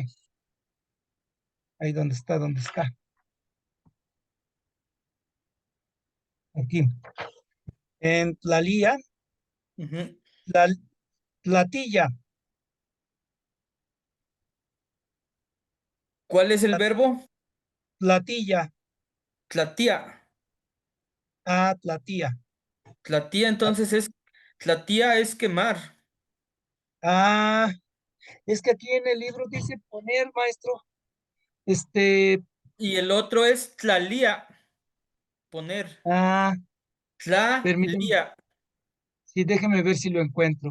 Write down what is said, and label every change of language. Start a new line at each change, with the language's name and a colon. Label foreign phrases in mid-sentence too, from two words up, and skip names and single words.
Spanish: Ahí donde está, donde está. Aquí. En Tlalía, Ujú. la, Tlatilla, ¿Cuál es el la- verbo? Tlatilla, Tlatía. Tlatía. Tlatía entonces es, tlatía es quemar. Ah, es que aquí en el libro dice poner, maestro. Este, Y el otro es tlalía, poner. ah, permítame. Tlalía Sí, déjeme ver si lo encuentro.